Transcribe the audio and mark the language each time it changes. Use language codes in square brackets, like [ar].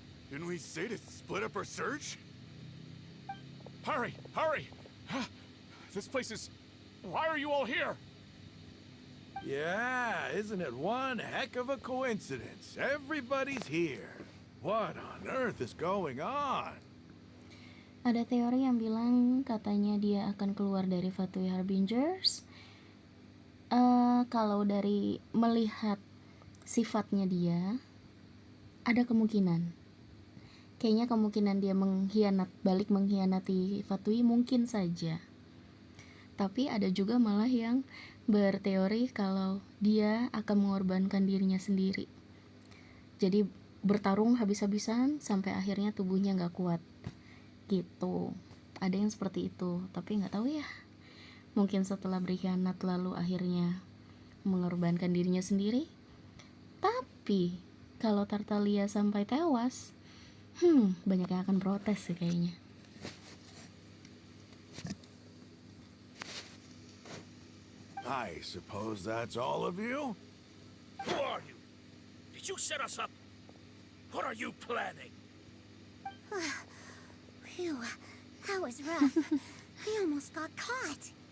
[en] Didn't we say to split up our search? Hurry! Hurry! This place is... Why are you all here? Yeah, isn't it one heck of a coincidence? Everybody's here. What on earth is going on? [id] Ada teori yang bilang katanya dia akan keluar dari Fatui Harbingers. Kalau dari melihat sifatnya dia, ada kemungkinan. Kayaknya kemungkinan dia mengkhianati Fatui mungkin saja. Tapi ada juga malah yang berteori kalau dia akan mengorbankan dirinya sendiri. Jadi bertarung habis-habisan sampai akhirnya tubuhnya nggak kuat. Gitu. Ada yang seperti itu, tapi nggak tahu ya. Mungkin setelah berkhianat lalu akhirnya mengorbankan dirinya sendiri. Tapi kalau Tartaglia sampai tewas, banyak yang akan protes sih kayaknya. [en] I suppose that's all of you? Who are you? Did you set us up? What are you planning? Phew, that was rough. I almost got caught.